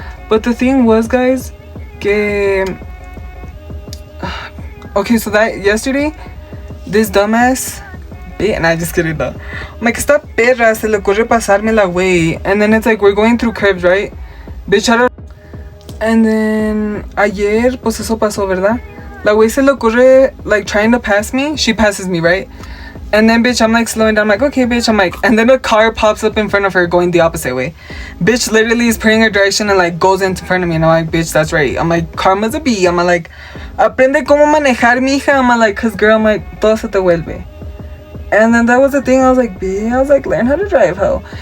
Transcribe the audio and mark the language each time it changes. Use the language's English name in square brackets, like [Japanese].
[English] But the thing was, guys, [Spanish] que... [English] Okay, so that yesterday, this dumbass... And I just kidding now. I'm like, [Spanish] esta perra se le ocurre pasarme la way. [English] And then it's like, we're going through curves, right? Bitch, I don't... And then, [Spanish] ayer, pues eso pasó, ¿verdad? La güey se le ocurre, [English] like, trying to pass me. She passes me, right? And then, bitch, I'm, like, slowing down. I'm like, okay, bitch. I'm like, and then a car pops up in front of her going the opposite way. Bitch literally is praying her direction and, like, goes in front of me. And I'm like, bitch, that's right. I'm like, karma's a bee. I'm like, [Spanish] aprende cómo manejar, mija. [English] I'm like, cause, girl, I'm like, [Spanish] todo se te vuelve. [English] And then that was the thing. I was like, bitch, I was like, learn how to drive, ho.